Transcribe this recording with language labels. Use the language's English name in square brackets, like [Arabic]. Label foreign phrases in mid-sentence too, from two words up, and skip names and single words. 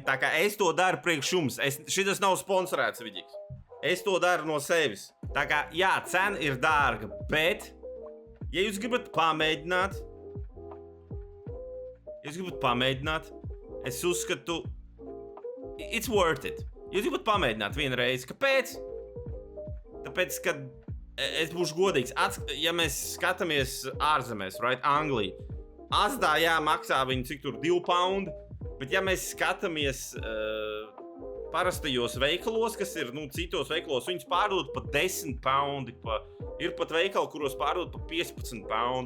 [Latvian] Tā kā es to daru priekš jums. Šitas nav sponsorēts vidīgs. Es to daru no sevis. Tā kā, jā, cena ir dārga, bet, ja jūs gribat pamēģināt, es uzskatu, [English] it's worth it. [Latvian] Jūs gribat pamēģināt vienreiz. Kāpēc? Tāpēc, ka es būšu godīgs. Ja mēs skatāmies ārzemēs, right, Anglija, Asdā, jā, maksā viņi cik tur 2 pound, bet ja mēs skatāmies parastajos veikalos, kas ir, citos veikalos, viņus pārdod pa 10 poundi, ir pat veikali, kuros pārdod pa 15 pound.